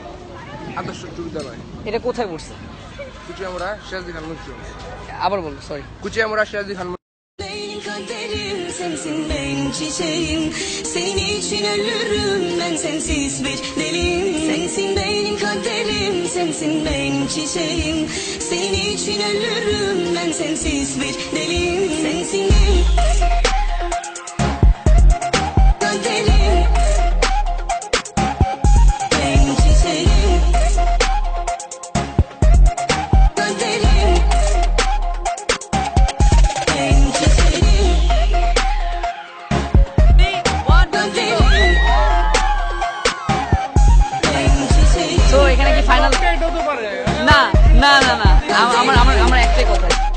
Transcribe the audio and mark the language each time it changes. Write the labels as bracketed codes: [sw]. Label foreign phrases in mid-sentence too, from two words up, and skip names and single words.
[bn] আদর্শ উচ্চ বিদ্যালয়, এটা কোথায় পড়ছে? কুচিয়ামুড়া, সিরাজদি খান মঞ্চ। আবার বলো, সরি। কুচিয়ামুড়া, সিরাজদি খান। [tr] Benim kaderim sensin, benim çiçeğim. Senin için ölürüm ben, sensiz bir deliyim. Sensin benim kaderim, sensin benim çiçeğim. Senin için ölürüm ben, sensiz bir deliyim. Sensin benim kaderim, benim çiçeğim. Kaderim, benim çiçeğim. [bn] সো এখানে কি ফাইনাল? এটা হতে পারে। না না না না, আমার আমার আমার একটাই কথা,